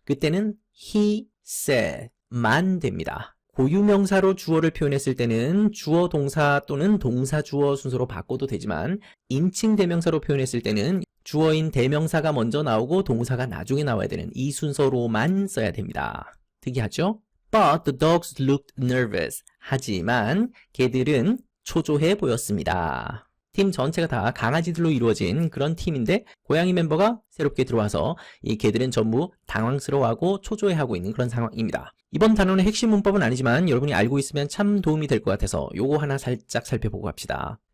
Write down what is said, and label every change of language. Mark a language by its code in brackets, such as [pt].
[ko] 그때는 [en] he said [ko] 만 됩니다. 고유명사로 주어를 표현했을 때는 주어 동사 또는 동사 주어 순서로 바꿔도 되지만 인칭 대명사로 표현했을 때는 주어인 대명사가 먼저 나오고 동사가 나중에 나와야 되는 이 순서로만 써야 됩니다. 특이하죠? [en] But the dogs looked nervous. [ko] 하지만 개들은 초조해 보였습니다. 팀 전체가 다 강아지들로 이루어진 그런 팀인데 고양이 멤버가 새롭게 들어와서 이 개들은 전부 당황스러워하고 초조해하고 있는 그런 상황입니다. 이번 단원의 핵심 문법은 아니지만 여러분이 알고 있으면 참 도움이 될 것 같아서 요거 하나 살짝 살펴보고 갑시다.